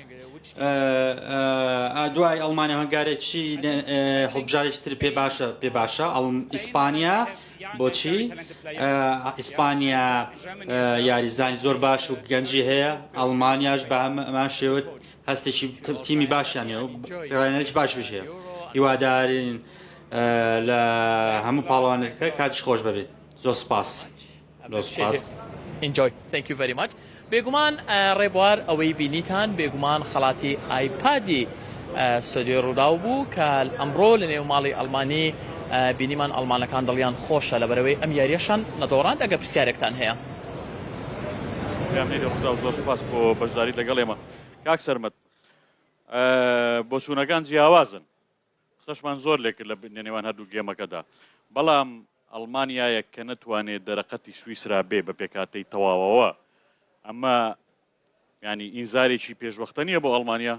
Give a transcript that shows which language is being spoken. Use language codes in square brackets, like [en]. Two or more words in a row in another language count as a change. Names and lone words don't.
[ckb] دوای ئەڵمانیا هەنگارێکی هەڵبژارێکی تر پێ باشە ئیسپانیا بۆچی ئیسپانیا یاریزانی زۆر باش و گەنجی هەیە ئەڵمانیاش بە ئەمان شێوت هەستێکی تیمی باشیانێ و ڕێنەرێکی باش بشێ هیوادارین لە هەموو پاڵەوانەکە کاتیش خۆش ببێت زۆر سپاس [en] Enjoy. Thank you very much. [ckb] بێگومان ڕێبوار ئەوەی بینیتان بێگومان خەڵاتی ئایپادی ستۆدیۆ ڕووداو بوو کە ئەمڕۆ لە نێو ماڵی ئەڵمانی بینیمان ئەڵمانەکان دڵیان خۆشە لەبەرەوەی ئەم یاریەشان نەدۆڕاند ئەگە پرسیارێکتان هەیە زۆر سپاس بۆ بەشداری لەگەڵ ئێمە کاک سەرمەد بۆ چوونەکان جیاوازن قسەشمان زۆر لێکرد لە نێوان هەردوو گێمەکەدا بەڵام ئەڵمانیایە کە نەتوانێت دەرەقەتی سویسرا بێ بە پێکاتەی تەواوەوە ئەمە ینی ئینزارێکی پێشوەختە نییە بۆ ئەڵمانیا